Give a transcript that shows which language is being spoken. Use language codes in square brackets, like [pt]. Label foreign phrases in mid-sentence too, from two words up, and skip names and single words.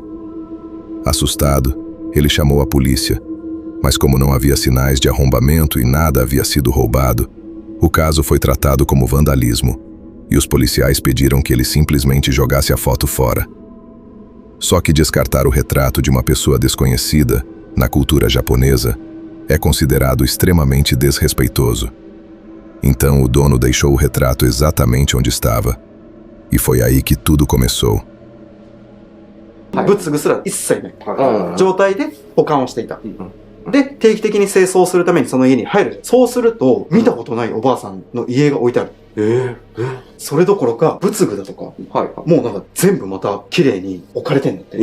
[pt] Assustado, ele chamou a polícia, mas como não havia sinais de arrombamento e nada havia sido roubado, o caso foi tratado como vandalismo, e os policiais pediram que ele simplesmente jogasse a foto fora. Só que descartar o retrato de uma pessoa desconhecida, na cultura japonesa, é considerado extremamente desrespeitoso. Então o dono deixou o retrato exatamente onde estava, e foi aí que tudo começou. [ja] 仏具すら一切ない状態で保管をしていた。で、定期的に清掃するためにその家に入る。そうすると、見たことないおばあさんの家が置いてある。それどころか、仏具だとか、はいはい。もうなんか全部また綺麗に置かれてんだって。